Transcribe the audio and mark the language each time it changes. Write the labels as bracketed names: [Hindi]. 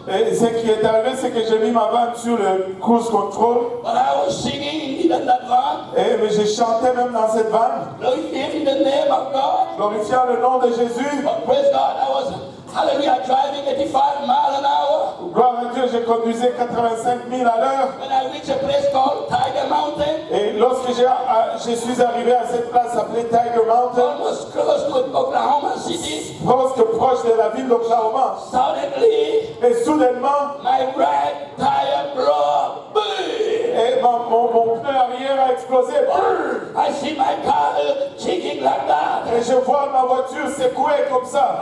[French] Et ce qui est arrivé, c'est que j'ai mis ma van sur le cruise control. [English] But I was singing in that van. [French] Mais j'ai chanté même dans cette van, [English] Glorifying the name of God. [French] glorifiant le nom de Jésus. [English] But praise God, I was, hallelujah, driving 85 miles an hour. [French] Gloire à Dieu, j'ai conduisé 85 000 à l'heure. [English] When I reached a place called Tiger Mountain, [French] Et lorsque je suis arrivé à cette place appelée Tiger Mountain, [English] almost close to Oklahoma City, [French] proche de la ville d'Oklahoma, [English] suddenly [French] et soudainement, [English] my right tire blew up. Boom! [French] et mon pneu arrière a explosé. [English] I see my car shaking like that. [French] Et je vois ma voiture secouer comme ça.